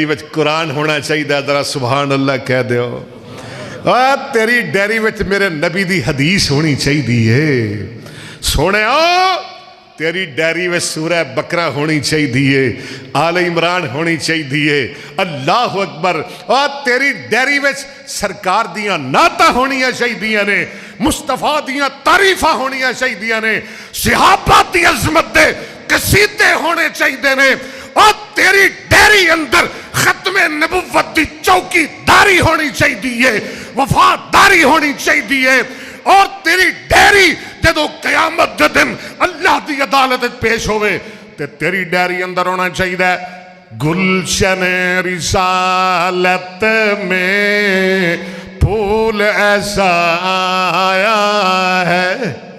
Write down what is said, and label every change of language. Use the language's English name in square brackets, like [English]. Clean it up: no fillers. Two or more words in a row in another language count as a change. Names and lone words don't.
[Punjabi] وچ قرآن ہونا چاہیے ذرا [Arabic] سبحان اللہ [Punjabi] کہہ دیو تیری ڈائری وچ میرے نبی دی حدیث ہونی چاہیے سونے تیری ڈائری وچ سورہ بقرہ ہونی چاہیے آل عمران ہونی چاہیے [Arabic] اللہ اکبر [Punjabi] تیری ڈائری وچ سرکار دیاں نعتاں ہونیاں چاہیے نے مصطفیٰ دیاں تعریفاں ہونیاں چاہیے نے صحابہ دی عظمت دے قصیدے ہونے چاہیے نے اور تیری ڈائری اندر ختم نبوت دی چوکی داری ہونی چاہیے وفاداری ہونی چاہیے اور تیری ڈائری جدو قیامت دن اللہ دی عدالت پیش ہوئے تے تیری ڈائری اندر ہونا چاہیے [Urdu] گلشن رسالت میں پھول ایسا آیا ہے